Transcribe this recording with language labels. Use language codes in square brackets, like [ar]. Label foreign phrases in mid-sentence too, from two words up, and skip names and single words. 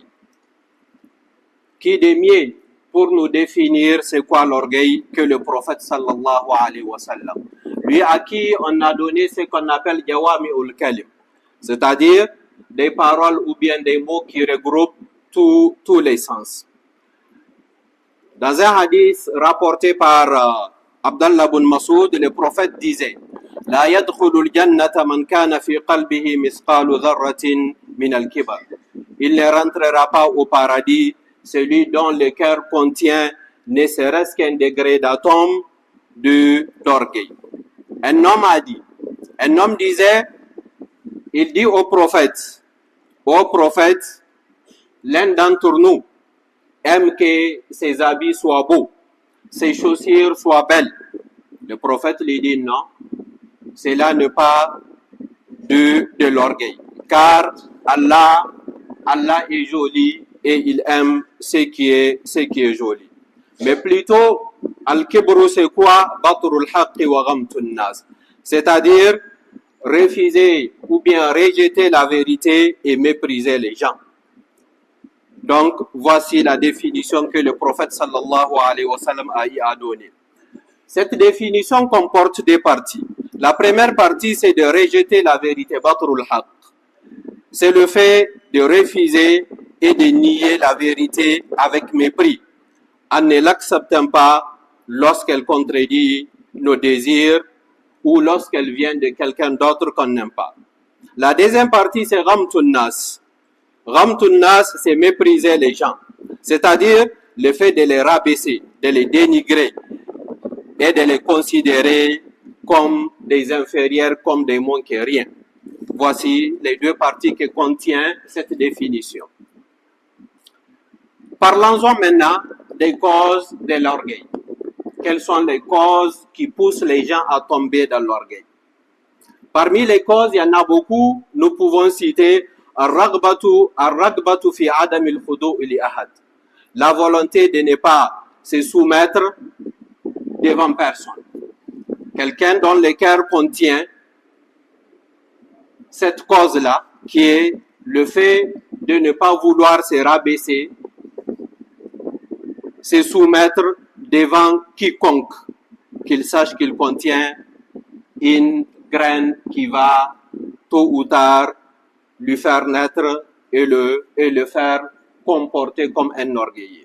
[fr] Qui de mieux pour nous définir c'est quoi l'orgueil que le prophète [ar] صلى الله عليه وسلم, [fr] lui à qui on a donné ce qu'on appelle [ar] جوامع الكلم, [fr] c'est-à-dire des paroles ou bien des mots qui regroupent tous les sens. Dans un hadith rapporté par Abdallah ibn Mas'ud, le prophète disait: [ar] لا يدخل الجنة من كان في قلبه مثقال ذرة من الكبر. [fr] Il ne rentrera pas au paradis celui dont le cœur contient ne serait-ce qu'un degré d'atome d'orgueil. Un homme disait, il dit au prophète, l'un d'entre nous aime que ses habits soient beaux, ses chaussures soient belles. Le prophète lui dit non, cela n'est pas de l'orgueil, car Allah est joli et il aime ce qui est joli. Mais plutôt, al-kibru c'est quoi? [ar] بطر الحق وغمط الناس. [fr] C'est-à-dire refuser ou bien rejeter la vérité et mépriser les gens. Donc, voici la définition que le prophète [ar] صلى الله عليه وسلم [fr] a donnée. Cette définition comporte deux parties. La première partie, c'est de rejeter la vérité, [ar] بطر الحق. [fr] C'est le fait de refuser et de nier la vérité avec mépris, en ne l'acceptant pas lorsqu'elle contredit nos désirs ou lorsqu'elle vient de quelqu'un d'autre qu'on n'aime pas. La deuxième partie, c'est [ar] غمط الناس. غمط الناس, [fr] c'est mépriser les gens, c'est-à-dire le fait de les rabaisser, de les dénigrer et de les considérer comme des inférieurs, comme des moins que rien. Voici les deux parties que contient cette définition. Parlons-en maintenant des causes de l'orgueil. Quelles sont les causes qui poussent les gens à tomber dans l'orgueil? Parmi les causes, il y en a beaucoup. Nous pouvons citer [ar] الرغبة في عدم الخضوع لأحد. [fr] La volonté de ne pas se soumettre devant personne. Quelqu'un dont le cœur contient cette cause-là, qui est le fait de ne pas vouloir se rabaisser, se soumettre devant quiconque, qu'il sache qu'il contient une graine qui va tôt ou tard lui faire naître et le faire comporter comme un orgueilleux.